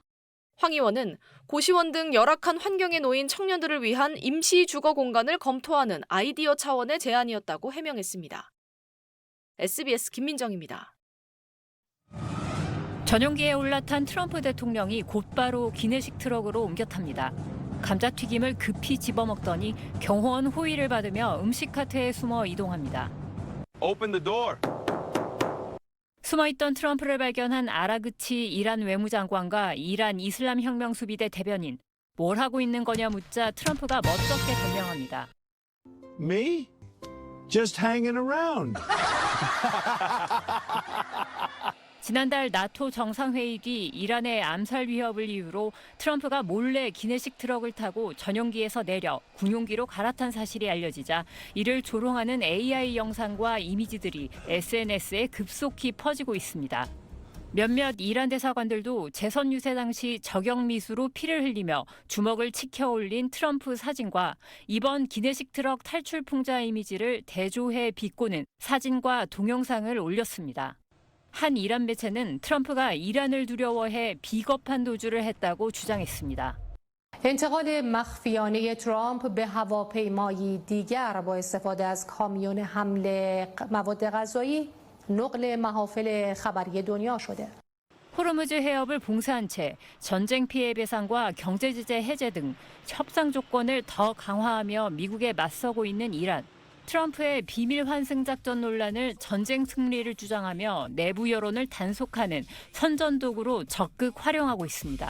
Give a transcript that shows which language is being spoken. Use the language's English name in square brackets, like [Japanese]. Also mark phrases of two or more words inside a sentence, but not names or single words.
[Korean] 황 의원은 고시원 등 열악한 환경에 놓인 청년들을 위한 임시 주거 공간을 검토하는 아이디어 차원의 제안이었다고 해명했습니다. SBS 김민정입니다. 전용기에 올라탄 트럼프 대통령이 곧바로 기내식 트럭으로 옮겨 탑니다. 감자튀김을 급히 집어먹더니 경호원 호의를 받으며 음식 카트에 숨어 이동합니다. [English] Open the door. [Korean] 숨어있던 트럼프를 발견한 아라그치 이란 외무장관과 이란 이슬람 혁명 수비대 대변인, 뭘 하고 있는 거냐 묻자 트럼프가 멋쩍게 변명합니다. [English] Me? Just hanging around. [Korean] 지난달 나토 정상회의 뒤 이란의 암살 위협을 이유로 트럼프가 몰래 기내식 트럭을 타고 전용기에서 내려 군용기로 갈아탄 사실이 알려지자 이를 조롱하는 AI 영상과 이미지들이 SNS에 급속히 퍼지고 있습니다. 몇몇 이란 대사관들도 재선 유세 당시 저격미수로 피를 흘리며 주먹을 치켜 올린 트럼프 사진과 이번 기내식 트럭 탈출 풍자 이미지를 대조해 비꼬는 사진과 동영상을 올렸습니다. 한 이란 매체는 트럼프가 이란을 두려워해 비겁한 도주를 했다고 주장했습니다. [Persian] انتقال مخفیانه ترامپ به هواپیمایی دیگر با استفاده از کامیون حمل مواد غذایی نقل محافل خبری دنیا شده. [Korean] 호르무즈 해협을 봉쇄한 채 전쟁 피해 배상과 경제 제재 해제 등 협상 조건을 더 강화하며 미국에 맞서고 있는 이란. 트럼프의 비밀 환승 작전 논란을 전쟁 승리를 주장하며 내부 여론을 단속하는 선전도구로 적극 활용하고 있습니다.